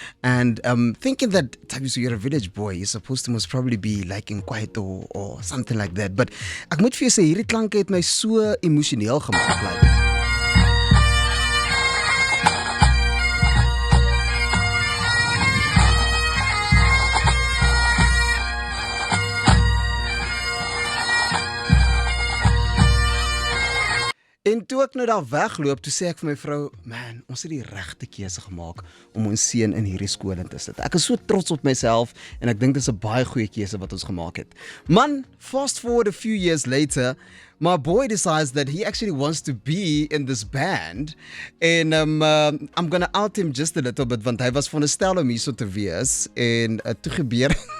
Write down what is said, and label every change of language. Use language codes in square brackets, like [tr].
[en] And thinking that Thabiso, you're a village boy, you're supposed to most probably be like in Kwaito or something like that. [af] But ek moet vir jou sê, hierdie klanke het my so emosioneel gemaak. Like. En toe ek nou daar wegloop, toe sê ek vir my vrou, man, ons het die regte keuse gemaak om ons seun in hierdie skool in te sit. Ek is so trots op myself en ek dink dit is 'n baie goeie keuse wat ons gemaak het. [en] Man, fast forward a few years later, my boy decides that he actually wants to be in this band. [af] En [en] I'm gonna out him just a little bit, [af] want hy was veronderstel om hierso te wees. En toe gebeur...